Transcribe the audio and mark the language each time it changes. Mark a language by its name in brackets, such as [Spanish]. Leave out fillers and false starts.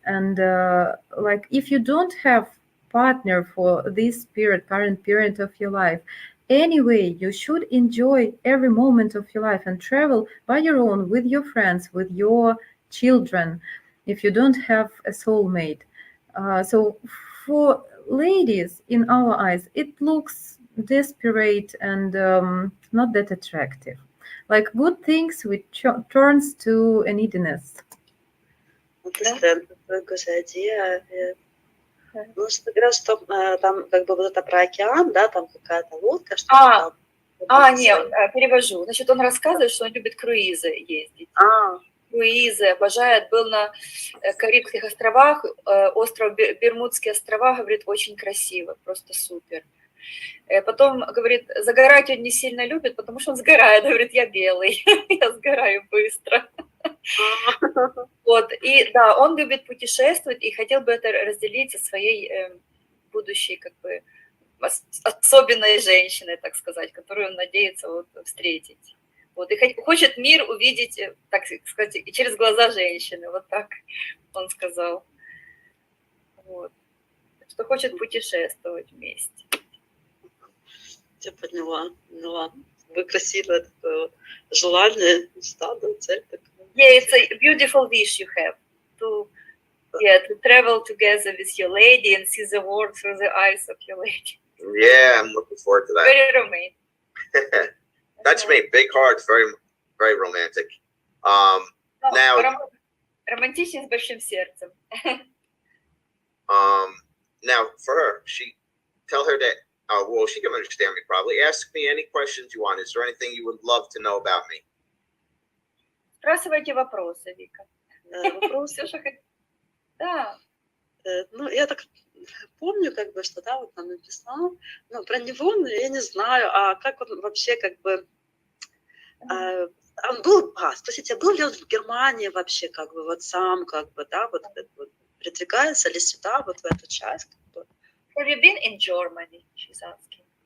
[English] And like, if you don't have partner for this current period of your life, anyway, you should enjoy every moment of your life and travel by your own, with your friends, with your children, if you don't have a soulmate. So for ladies, in our eyes, it looks desperate and not that attractive. Like good things which turns to a neediness. Understand, good idea. [Russian] Ну, как раз что там как бы вот это про океан, да, там какая-то лодка, что-то там. Нет, перевожу. Значит, он рассказывает, что он любит круизы ездить. Круизы, обожает. Был на Карибских островах, остров Бермудские острова, говорит, очень красиво, просто супер. Потом, говорит, загорать он не сильно любит, потому что он сгорает. Говорит, я белый, я сгораю быстро. Вот, и да, он любит путешествовать и хотел бы это разделить со своей будущей, как бы, особенной женщиной, так сказать, которую он надеется вот встретить. Вот, и хочет мир увидеть, так сказать, через глаза женщины, вот так он сказал. Вот. Что хочет путешествовать вместе. Я поняла. Вы красивое такое желание, мечта, да, цель такая. [English] Yeah, it's a beautiful wish you have to travel together with your lady and see the world through the eyes of your lady. Yeah, I'm looking forward to that. Very romantic. That's me. Big hearts, very, very romantic. Now, [Russian] романтичный с большим сердцем. [English] Now for her, tell her that. Well, she can understand me probably. Ask me any questions you want. Is there anything you would love to know about me? [Russian] Спрашивайте вопросы, Вика. Вопросы? Да. Ну, я так помню, как бы, что, да, вот там написал, ну, про него, ну, я не знаю, а как он вообще, как бы, он был, спросите, был ли он в Германии вообще, как бы, вот сам, как бы, да, вот передвигается ли сюда, вот в эту часть, как бы. [English] Have you been in Germany? She's asking.